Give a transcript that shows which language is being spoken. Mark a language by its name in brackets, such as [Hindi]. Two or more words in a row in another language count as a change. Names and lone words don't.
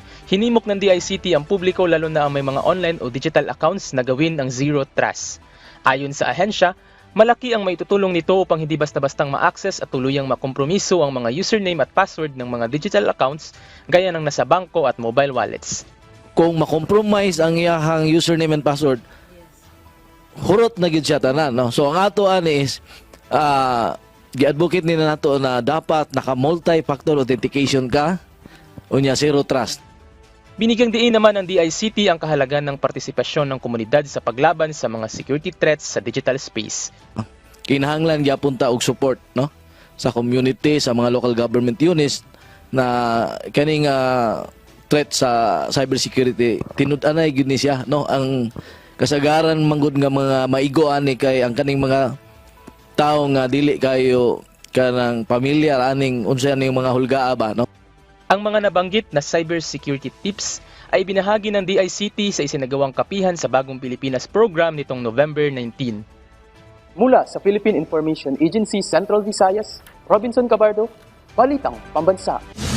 [Filipino] Hinimok ng DICT ang publiko lalo na ang may mga online o [English] digital accounts [Filipino] na gawin ang [English] zero trust. [Filipino] Ayon sa ahensya, malaki ang maitutulong nito upang hindi basta-bastang ma-access at tuluyang makompromiso ang mga username at password ng mga [English] digital accounts [Filipino] gaya ng nasa bangko at [English] mobile wallets. [Cebuano] Kung makompromise ang iyahang [English] username and password, [Cebuano] hurot na gid siya tanan, no? So ang ato ani is gi-advocate nila nato na dapat naka- [English] multi-factor authentication [Cebuano] ka unya [English] zero trust. [Cebuano] Binigyang diin naman ng DICT ang kahalagan ng partisipasyon ng komunidad sa paglaban sa mga [English] security threats [Cebuano] sa [English] digital space. [Cebuano] Kinahanglan gyapon ta og support, no? Sa community, sa mga [English] local government units [Cebuano] na kaning threat sa cybersecurity tinud-anay gid ni siya, no? Ang kasagaran manggod nga mga maigo ani kay ang kaning mga tawo nga dili kayo kanang pamilyar aning unsa ning mga hulgaa ba, no? [Filipino] Ang mga nabanggit na cybersecurity tips ay binahagi ng DICT sa isinagawang kapihan sa Bagong Pilipinas program nitong November 19. Mula sa Philippine Information Agency Central Visayas, Robinson Cabardo, Balitang Pambansa.